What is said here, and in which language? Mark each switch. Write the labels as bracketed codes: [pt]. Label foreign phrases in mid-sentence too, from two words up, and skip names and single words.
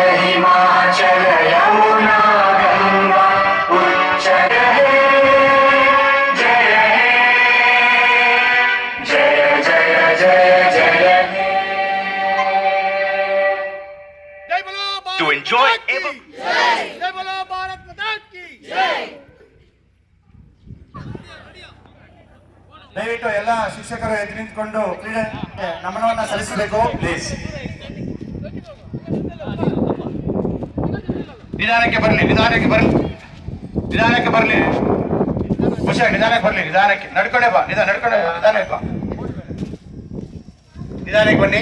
[bn] হিমাচল যমুনা গঙ্গা উচ্ছল হে জয় জয় জয় জয় জয় হে। To enjoy ever. [hi] जय बोलो भारत माता की जय। [kn] ದಯವಿಟ್ಟು ಎಲ್ಲ ಶಿಕ್ಷಕರು ಎದ್ದು ನಿಂತ್ಕೊಂಡು ಕ್ರೀಡೆ ನಮನವನ್ನ ಸಲ್ಲಿಸಬೇಕು ಪ್ಲೀಸ್. ನಿಧಾನಕ್ಕೆ ಬರಲಿ ಹುಷಾರ್, ನಿಧಾನಕ್ಕೆ ಬರಲಿ, ನಿಧಾನಕ್ಕೆ ನಡ್ಕೊಂಡೆ ಬಾ, ನಿಧಾನಕ್ಕೆ ಬಾ, ನಿಧಾನಕ್ಕೆ ಬನ್ನಿ.